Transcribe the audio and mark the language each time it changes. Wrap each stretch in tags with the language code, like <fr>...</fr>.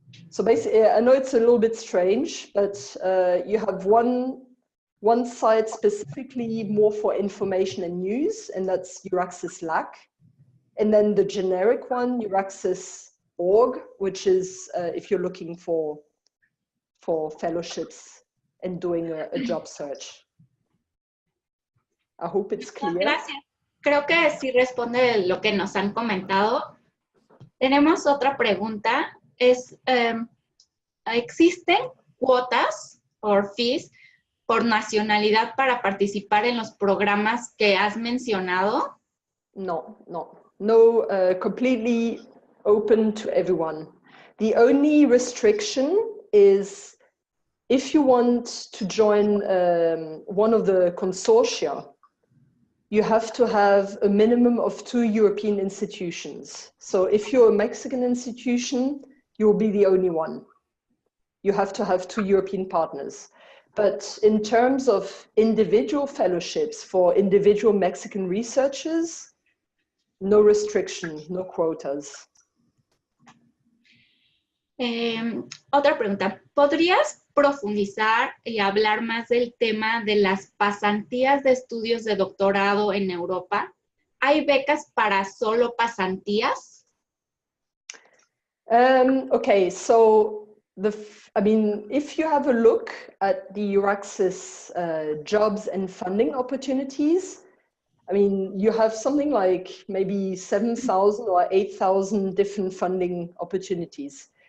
<en>So basically, I know it's a little bit strange, but you have one site specifically more for information and news, and that's Euraccess LAC. And then the generic one, Euraccess.org, which is if you're looking for fellowships and doing a job search. I hope it's clear.</en> <es>Gracias. Creo que sí responde lo que nos han comentado. Tenemos otra pregunta. ¿Existen cuotas o fees por nacionalidad para participar en los programas que has mencionado?</es> <en>No, completely open to everyone. The only restriction is if you want to join one of the consortia, you have to have a minimum of 2 European institutions. So if you're a Mexican institution, you'll be the only one. You have to have 2 European partners. But in terms of individual fellowships for individual Mexican researchers, no restriction, no quotas.</en> <es>Otra pregunta. ¿Podrías profundizar y hablar más del tema de las pasantías de estudios de doctorado en Europa? ¿Hay becas para solo pasantías?</es> <en>Okay, so if you have a look at the Euraccess jobs and funding opportunities, you have something like maybe 7,000 or 8,000 different funding opportunities.</en>